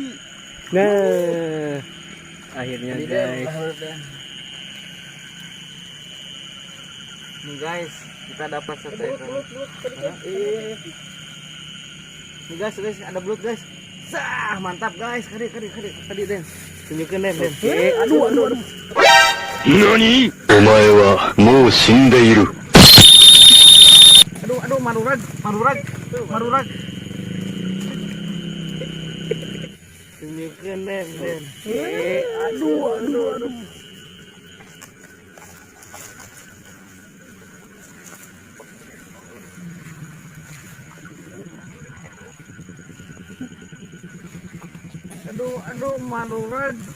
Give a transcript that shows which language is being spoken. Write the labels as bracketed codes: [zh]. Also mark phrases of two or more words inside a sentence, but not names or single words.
[id] Nah, akhirnya guys. Nih guys, kita dapat satu ekor. Nih guys, ada belut guys. Sah, mantap guys. Kadi Den. Tunjukin Den. Aduh. [ja] NANI? お前はもう死んでいる。 [id] Aduh, marurag. Tunjukin Den. Aduh. Aduh, marurag.